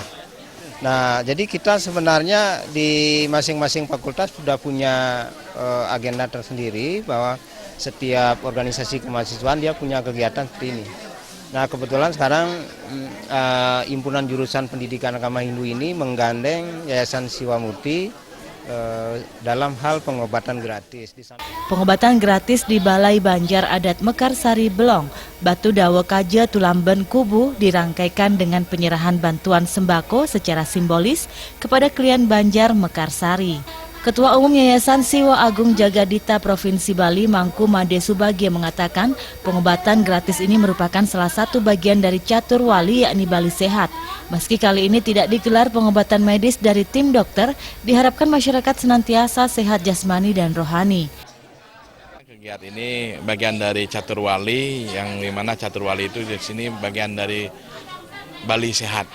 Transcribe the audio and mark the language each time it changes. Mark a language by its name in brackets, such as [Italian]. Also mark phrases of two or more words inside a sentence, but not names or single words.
[Indonesian] Nah, jadi kita sebenarnya di masing-masing fakultas sudah punya agenda tersendiri bahwa setiap organisasi kemahasiswaan dia punya kegiatan seperti ini. Nah, kebetulan sekarang Himpunan Jurusan Pendidikan Agama Hindu ini menggandeng Yayasan Siwa Murti dalam hal pengobatan gratis. Pengobatan gratis di Balai Banjar Adat Mekarsari Belong, Batu Dawe Kaje, Tulamben Kubu dirangkaikan dengan penyerahan bantuan sembako secara simbolis kepada klien Banjar Mekarsari. Ketua Umum Yayasan Siwa Agung Jagadita Provinsi Bali, Mangku Made Subagio mengatakan pengobatan gratis ini merupakan salah satu bagian dari catur wali, yakni Bali Sehat. Meski kali ini tidak digelar pengobatan medis dari tim dokter, diharapkan masyarakat senantiasa sehat jasmani dan rohani. Kegiatan ini bagian dari catur wali, yang dimana catur wali itu di sini bagian dari Bali Sehat.